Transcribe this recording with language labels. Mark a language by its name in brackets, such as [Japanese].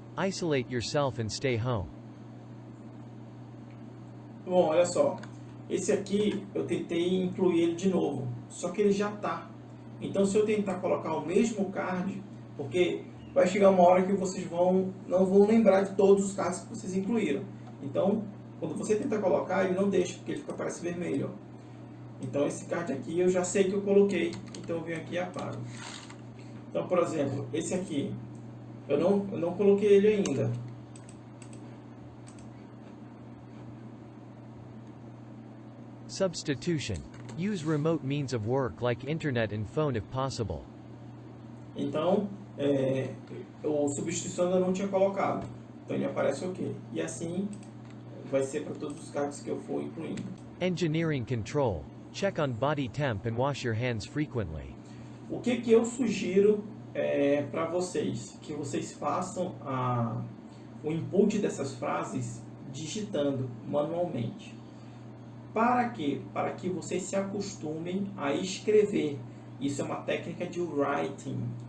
[English] Isolate yourself and stay home. [Portuguese] Bom, olha só. Esse aqui eu tentei incluir ele de novo, só que ele já está. Então, se eu tentar colocar o mesmo card, porque vai chegar uma hora que vocês não vão lembrar de todos os cards que vocês incluíram. Então, quando você tenta colocar, ele não deixa, porque ele fica parece vermelho. Ó. Então, esse card aqui eu já sei que eu coloquei, então eu venho aqui e apago. Então, por exemplo, esse aqui, eu não coloquei ele ainda. [English] Substitution. Use remote means of work like internet and phone if possible. [Portuguese] Então, o substituição eu não tinha colocado. Então ele aparece OK. E assim vai ser para todos os cards que eu for incluindo. [English] Engineering control. Check on body temp and wash your hands frequently. [Portuguese] O que eu sugiro para vocês? Que vocês façam o input dessas frases digitando manualmente. Para quê? Para que vocês se acostumem a escrever. Isso é uma técnica de writing.